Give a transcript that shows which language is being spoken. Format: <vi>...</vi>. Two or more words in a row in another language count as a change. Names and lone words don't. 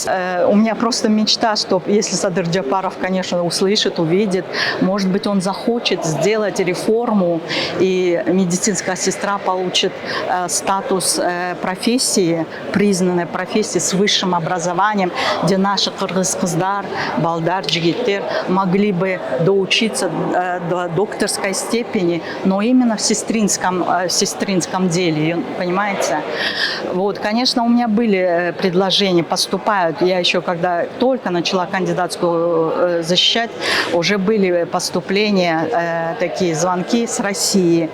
<ru>У меня просто мечта, что если Садыр Джапаров, конечно, услышит, увидит, может быть, он захочет сделать реформу, и медицинская сестра получит статус профессии, признанной профессии с высшим образованием, где наши</ru> <ky>кыргыз-кыздар, балдар, джигиттер</ky> <ru>могли бы доучиться до докторской степени, но именно в сестринском деле, понимаете? Вот, конечно, у меня были предложения, поступают. Я еще, когда только начала кандидатскую защищать, уже были поступления, такие звонки с России.</ru>